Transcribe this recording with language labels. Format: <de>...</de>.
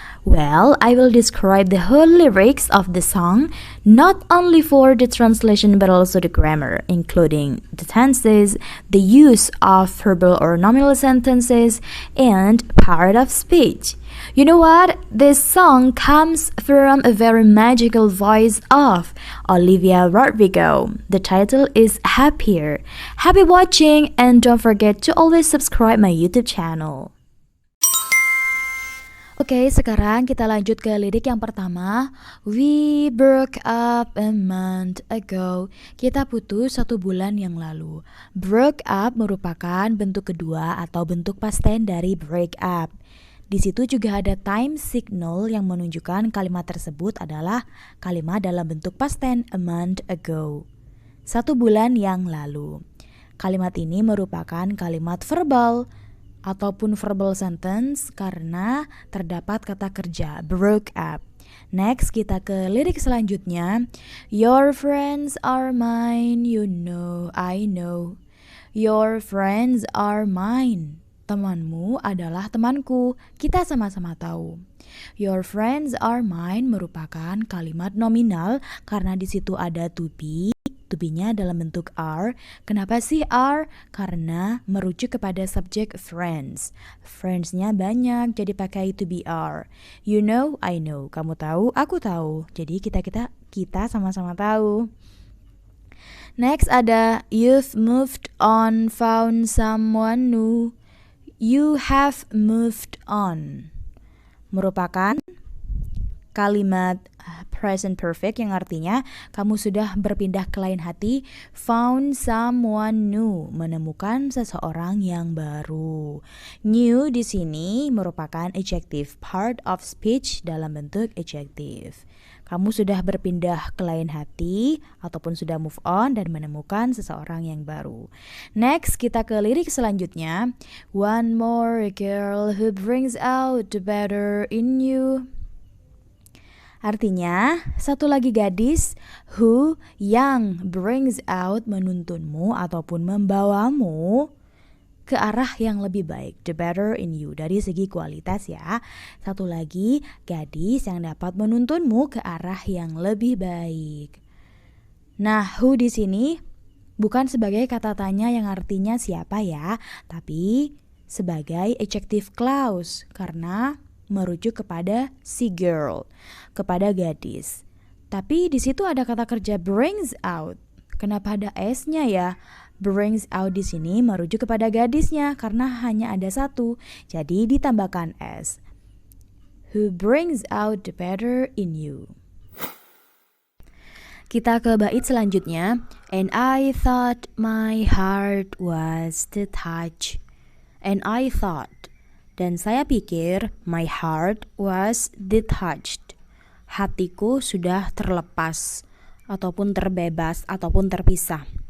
<en>Well, I will describe the whole lyrics of the song, not only for the translation but also the grammar, including the tenses, the use of verbal or nominal sentences, and part of speech. You know what? This song comes from a very magical voice of Olivia Rodrigo. The title is Happier. Happy watching and don't forget to always subscribe my YouTube channel.</en> <id>Oke, sekarang kita lanjut ke lirik yang pertama.</id> <en>We broke up a month ago.</en> <id>Kita putus 1 bulan yang lalu. Broke up merupakan bentuk kedua atau bentuk past tense dari break up. Di situ juga ada time signal yang menunjukkan kalimat tersebut adalah kalimat dalam bentuk past tense a month ago. 1 bulan yang lalu. Kalimat ini merupakan kalimat verbal ataupun verbal sentence karena terdapat kata kerja broke up. Next, kita ke lirik selanjutnya.</id> <en>Your friends are mine, you know, I know. Your friends are mine.</en> <id>Temanmu adalah temanku, kita sama-sama tahu.</id> <en>Your friends are mine</en> <id>merupakan kalimat nominal karena di situ ada to be. To be-nya dalam bentuk are. Kenapa sih are? Karena merujuk kepada subjek friends. Friends-nya banyak, jadi pakai to be are.</id> <en>You know, I know.</en> <id>Kamu tahu, aku tahu. Jadi kita sama-sama tahu.</id> <en>Next</en> <id>ada</id> <en>you've moved on, found someone new. You have moved on.</en> <id>Merupakan kalimat present perfect yang artinya kamu sudah berpindah ke lain hati.</id> <en>Found someone new,</en> <id>menemukan seseorang yang baru. New di sini merupakan adjective, part of speech dalam bentuk adjective. Kamu sudah berpindah ke lain hati ataupun sudah move on dan menemukan seseorang yang baru. Next, kita ke lirik selanjutnya.</id> <en>One more girl who brings out the better in you.</en> <id>Artinya, satu lagi gadis who yang brings out menuntunmu ataupun membawamu ke arah yang lebih baik,</id> <en>the better in you</en> <id>dari segi kualitas ya. Satu lagi gadis yang dapat menuntunmu ke arah yang lebih baik. Nah, who di sini bukan sebagai kata tanya yang artinya siapa ya, tapi sebagai adjective clause karena merujuk kepada si girl, kepada gadis. Tapi di situ ada kata kerja brings out. Kenapa ada s-nya ya? Brings out di sini merujuk kepada gadisnya karena hanya ada satu. Jadi ditambahkan s.</id> <en>Who brings out the better in you.</en> <id>Kita ke bait selanjutnya.</id> <en>And I thought my heart was detached. And I thought.</en> <id>Dan saya pikir</id> <en>my heart was detached.</en> <id>Hatiku sudah terlepas ataupun terbebas ataupun terpisah.</id>